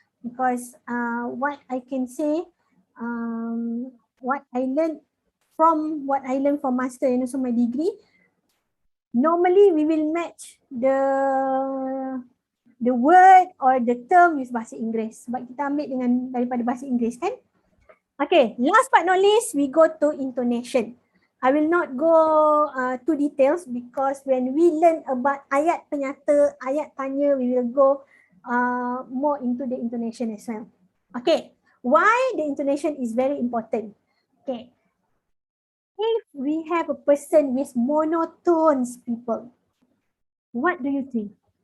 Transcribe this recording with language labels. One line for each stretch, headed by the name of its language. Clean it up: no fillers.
English: Because what I can say, what I learned from master and also my degree, normally we will match the word or the term with bahasa Inggeris.
Malay: Sebab kita ambil daripada bahasa Inggeris kan.
English: Okay, last but not least, we go to intonation. I will not go to details because when we learn about ayat penyata, ayat tanya, we will go more into the intonation as well. Okay, why the intonation is very important? Okay, if we have a person with monotones, people, what do you think?